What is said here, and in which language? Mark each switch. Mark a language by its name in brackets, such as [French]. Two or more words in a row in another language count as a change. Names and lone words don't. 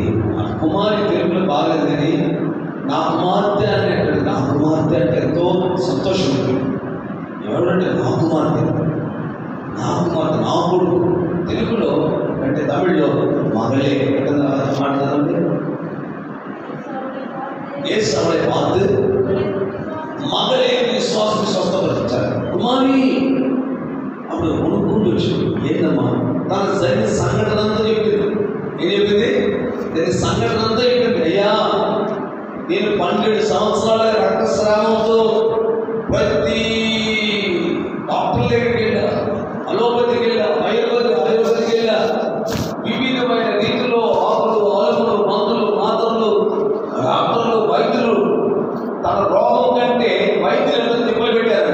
[Telugu] కుమారి తెలుగులో బాగలేదు కానీ నా కుమార్తె అని అంటాడు. నా కుమార్తె అంటే ఎంతో సంతోషం ఉంటుంది. ఎవరంటే నా కుమార్తె, నా కుమార్తె, నా కొడుకు. తెలుగులో అంటే తమిళ్లో మగళే మాట్లాడండి. [Tamil] ஏசு அவளை பார்த்து மகளே விசுவாசம் விசுவாசப்படுத்தார். [Telugu] కుమారి అప్పుడు కొనుక్కుంటూ వచ్చి ఏంటమ్మా తన జరిగిన సంఘటన అంతా చెప్పింది. ఏం చెప్పింది? దాని సంఘటన అంతా చెప్పింది. అయ్యా నేను 12 సంవత్సరాల రక్తస్రావంతో ప్రతి డాక్టర్ దగ్గరికి వెళ్ళా, అలోపతికి వెళ్ళా, ఆయుర్వేదికి వెళ్ళా, వివిధమైన రీతిలో ఆకులు ఆలములు మందులు మాత్రలు డాక్టర్లు వైద్యులు తన రోగం కంటే వైద్యులను తిప్పలు పెట్టారు.